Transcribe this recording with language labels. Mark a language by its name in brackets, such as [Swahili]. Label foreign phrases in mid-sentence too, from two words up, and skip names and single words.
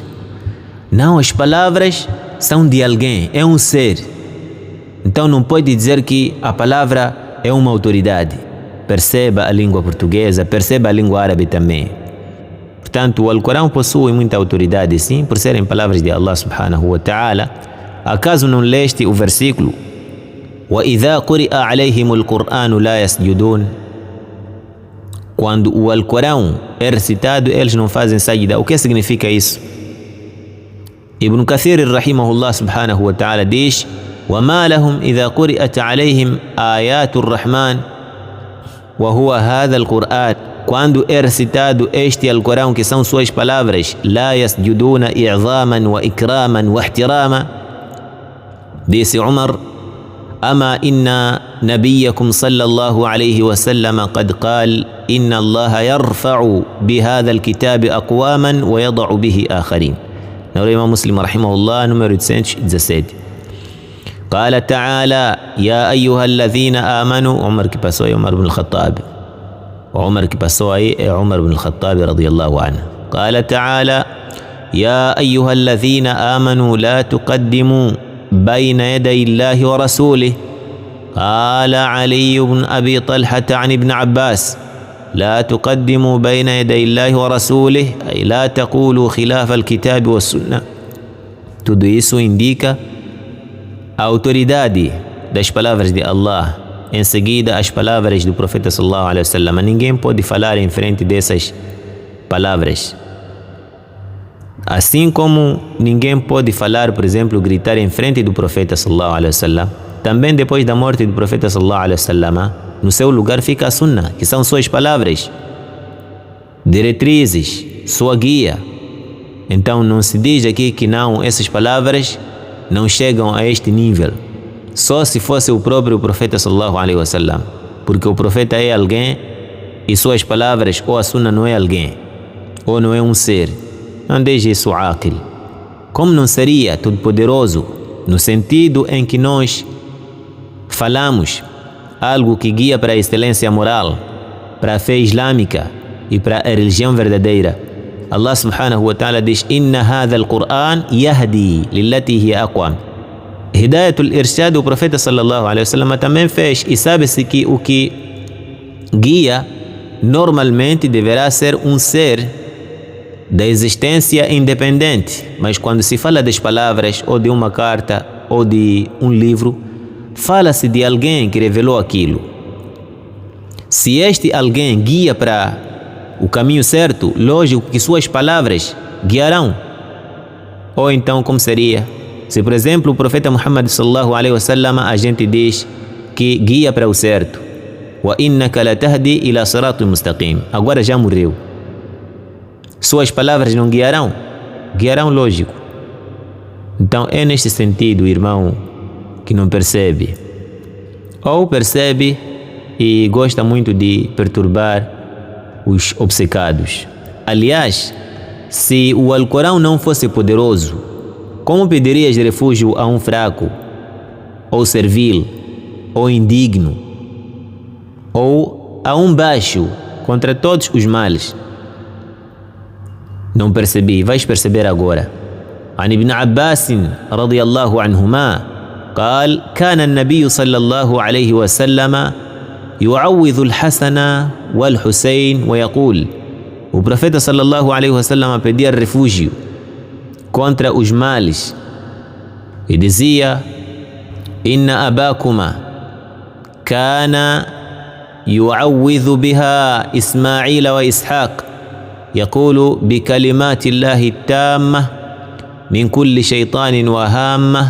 [Portuguese] Não, as palavras são de alguém, é um ser. Então não pode dizer que a palavra é uma autoridade. Perceba a língua portuguesa, perceba a língua árabe também. Portanto, o Alcorão possui muita autoridade, sim, por serem palavras de Allah [Arabic] سبحانه وتعالى. [Portuguese] Acaso não leste o versículo? [Arabic] وَإِذَا قُرِئَ عَلَيْهِمُ الْقُرْآنُ لَا يَسْجُدُونَ. [Portuguese] Quando o Alcorão é recitado, eles não fazem sajda. O que significa isso? [Arabic] ابن كثير رحمه الله سبحانه وتعالى diz: وَمَا لَهُمْ إِذَا قُرِئَتْ عَلَيْهِمْ آيَاتُ الرَّحْمَنِ وَهُوَ هَذَا الْقُرْآنِ. [Portuguese] Quando é recitado este Alcorão, que são suas palavras, [Arabic] لَا يَسْجُدُونَ إِعْظَامًا وَإِكْرَامًا وَاحْتِرَامًا. Disse Umar: أما إن نبيكم صلى الله عليه وسلم قد قال إن الله يرفع بهذا الكتاب أقواما ويضع به آخرين. نقول الإمام مسلم رحمه الله número 817. قال تعالى: يا أيها الذين آمنوا. [Portuguese] عمر que passou aí عمر بن الخطاب. عمر que passou aí é عمر بن الخطاب [Arabic] رضي الله عنه. قال تعالى: يا أيها الذين آمنوا لا تقدموا بين يدي الله ورسوله. قال علي بن أبي طلحة عن ابن عباس: لا تقدموا بين يدي الله ورسوله، أي لا تقولوا خلاف الكتاب والسنة. [Portuguese] Tudo isso indica a autoridade das palavras de Allah. Em seguida, as palavras do profeta [Arabic] صلى الله عليه وسلم. [Portuguese] Ninguém pode falar em frente dessas palavras. Assim como ninguém pode falar, por exemplo, gritar em frente do profeta [Arabic] صلى الله عليه وسلم, [Portuguese] também depois da morte do profeta [Arabic] صلى الله عليه وسلم, [Portuguese] no seu lugar fica a sunna, que são suas palavras, diretrizes, sua guia. Então não se diz aqui que não, essas palavras não chegam a este nível, só se fosse o próprio profeta [Arabic] صلى الله عليه وسلم, [Portuguese] porque o profeta é alguém e suas palavras ou a sunna não é alguém, ou não é um ser. Não deixe isso áquil. Como não seria todo-poderoso no sentido em que nós falamos algo que guia para a excelência moral, para a fé islâmica e para a religião verdadeira? [Arabic] الله سبحانه وتعالى diz: إن هذا القرآن يهدي للتي هي أقوم. هداية الإرشاد, [Portuguese] o profeta [Arabic] صلى الله عليه وسلم [Portuguese] também fez, e sabe-se que o que guia normalmente deverá ser um ser da existência independente, mas quando se fala das palavras ou de uma carta ou de um livro, fala-se de alguém que revelou aquilo. Se este alguém guia para o caminho certo, lógico que suas palavras guiarão. Ou então, como seria? Se, por exemplo, o profeta Muhammad [Arabic] صلى الله عليه وسلم, [Portuguese] a gente diz que guia para o certo, [Arabic] وإنك لتهدي إلى صراط مستقيم, [Portuguese] agora já morreu. Suas palavras não guiarão? Guiarão, lógico. Então é neste sentido, irmão, que não percebe, ou percebe e gosta muito de perturbar os obcecados. Aliás, se o Alcorão não fosse poderoso, como pedirias refúgio a um fraco, ou servil, ou indigno, ou a um baixo contra todos os males? Não percebi, vais perceber agora. [Arabic] عن ابن عباس رضي الله عنهما قال كان النبي صلى الله عليه وسلم يعوذ الحسن والحسين ويقول: [Portuguese] o profeta [Arabic] صلى الله عليه وسلم [Portuguese] pedia refúgio contra os males e dizia: [Arabic] إن أباكما كان يعوذ بها إسماعيل وإسحاق يقول بكلمات الله التامة من كل شيطان وهامة.